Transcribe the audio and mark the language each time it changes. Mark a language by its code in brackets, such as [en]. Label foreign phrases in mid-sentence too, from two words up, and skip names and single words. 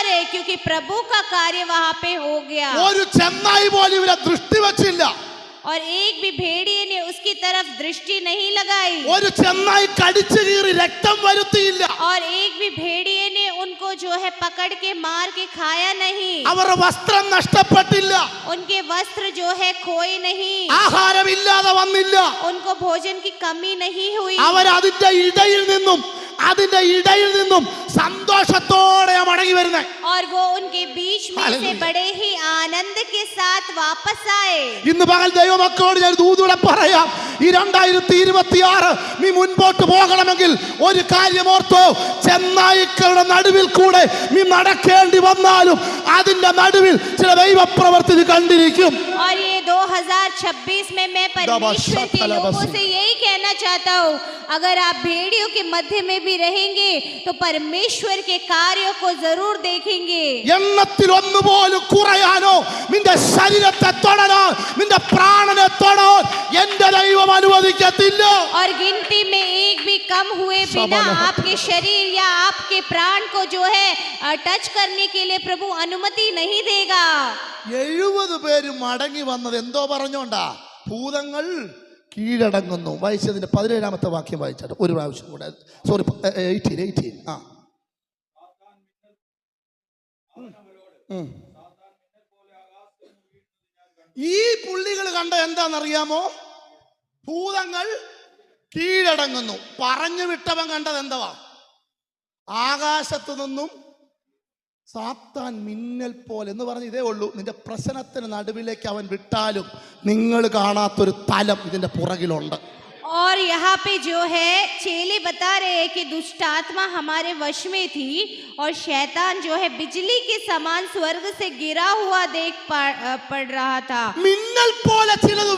[hi] गए क्योंकि प्रभु का कार्य वहां पे हो गया। [ml] ഒരു ചെന്നായി പോലും ഇവരെ ദൃഷ്ടി വച്ചില്ല. [hi] और एक भी भेड़िए ने उसकी तरफ दृष्टि नहीं लगाई। [ml] ഒരു ചെന്നായി കടിച്ചു കീറി രക്തം വരുത്തിയില്ല. [hi] और एक भी भेड़िए ने उनको जो है पकड़ के मार के खाया नहीं। [ml] അവരുടെ വസ്ത്രം നഷ്ടപ്പെട്ടില്ല. [hi] उनके वस्त्र जो है खोए नहीं। [ml] ആഹാരമില്ലാതെ വന്നില്ല. [hi] उनको भोजन की कमी नहीं हुई। [ml] അവർ അതിന്റെ ഇടയിൽ നിന്നും സന്തോഷത്തോടെ മടങ്ങി വരുന്നത്. [hi] और वो उनके बीच में से बड़े ही आनंद के साथ वापस आए। [ml] ഇന്ന് പകൽ ദൈവമക്കളോട് ഞാൻ ദൂതൂടെ പറയാം, ഈ 2026 നീ മുൻപോട്ട് പോകണമെങ്കിൽ ഒരു കാര്യം ഓർത്തോ, ചെന്നായ്ക്കളുടെ നടുവിൽ കൂടെ നീ നടക്കേണ്ടി വന്നാലും അതിന്റെ നടുവിൽ ചില ദൈവപ്രവൃത്തി നീ കണ്ടിരിക്കും. [hi] और ये 2026 में मैं परमेश्वर के लोगों से यही कहना चाहता हूँ, अगर आप भेड़ियों के मध्य में भी रहेंगे तो परमेश्वर के कार्यों को जरूर देखेंगे। [ml] എണ്ണത്തിൽ ഒന്നുപോലും കുറയാനോ നിന്റെ ശരീരത്തെ തൊടാനോ നിന്റെ പ്രാണനെ തൊടാൻ എന്റെ ദൈവം അനുവദിക്കത്തില്ല. [hi] और गिनती में एक भी कम हुए बिना आपके शरीर या आपके प्राण को जो है टच करने के लिए प्रभु अनुमति नहीं देगा। [ml] 70 പേര് മടങ്ങി വന്നത് എന്തോ പറഞ്ഞോണ്ടാ? ഭൂതങ്ങൾ കീഴടങ്ങുന്നു. വായിച്ചതിന്റെ 17ാമത്തെ വാക്യം വായിച്ചാട്ട് ഒരു പ്രാവശ്യം കൂടെ. സോറി, 18. ഈ പുള്ളികൾ കണ്ട എന്താണെന്നറിയാമോ? ഭൂതങ്ങൾ കീഴടങ്ങുന്നു. പറഞ്ഞു വിട്ടവൻ കണ്ടത് എന്തുവാ? ആകാശത്തു നിന്നും സാത്താൻ മിന്നൽ പോലെ എന്ന് പറഞ്ഞ് ഇതേ ഉള്ളൂ. നിന്റെ പ്രശ്നത്തിന് നടുവിലേക്ക് അവൻ വിട്ടാലും നിങ്ങൾ കാണാത്തൊരു തലം ഇതിന്റെ പുറകിലുണ്ട്. [hi] और यहाँ पे जो है चेले बता रहे हैं कि दुष्ट आत्मा हमारे वश में थी और शैतान जो है बिजली के समान स्वर्ग से गिरा हुआ देख पड़ रहा था। [ml] മിന്നൽ പോലെ ചിലത്